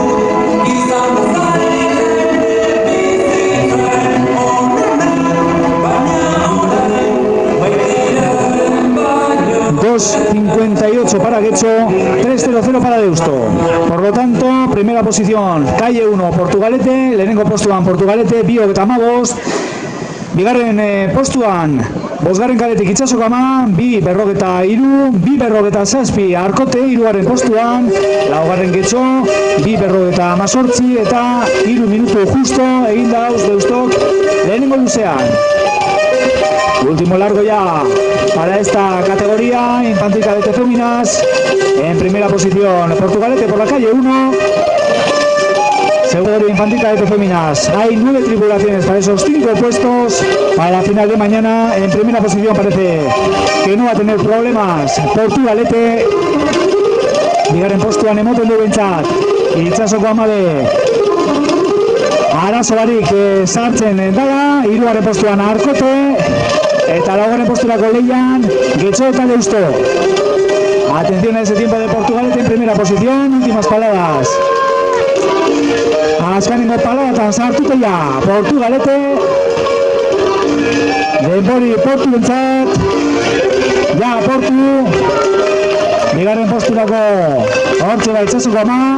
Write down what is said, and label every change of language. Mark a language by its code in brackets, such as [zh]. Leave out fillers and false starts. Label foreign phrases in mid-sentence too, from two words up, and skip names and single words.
[es] $2.58 para Getxo, 3.00 para Deusto. Por lo tanto, primera posición, calle 1, [eu] Portugalete, lehenengo postuan Portugalete, bio eta amabos, bigarren postuan, bosgarren kadetik Itsasoko ama, 2.43, 2.47 Arkote, hirugarren postuan, laugarren Getxo, 2.18 eta 3 minutu justo, egin dauz Deustok, lehenengo luzean. [es] Último largo ya para esta categoría, infantil cadete féminas, en primera posición Portugalete por la calle 1, segundo infantil cadete féminas. Hay 9 tripulaciones para esos 5 puestos para la final de mañana. En primera posición parece que no va a tener problemas Portugalete, [eu] bigarren postuan emoten du bentsat Itsasoko amabe arazo barik sartzen dala, hirugarren postuan Arkote, eta laugarren posturako leian Getxo eta Deusto. [es] Atención a ese tiempo de Portugalete en primera posición, últimas paladas. [eu] Azkenengo paladatan sartute ja Portugalete. Denbori Portu bentzat. Ja Portu. Bigarren posturako hortze da Itsasoko ama.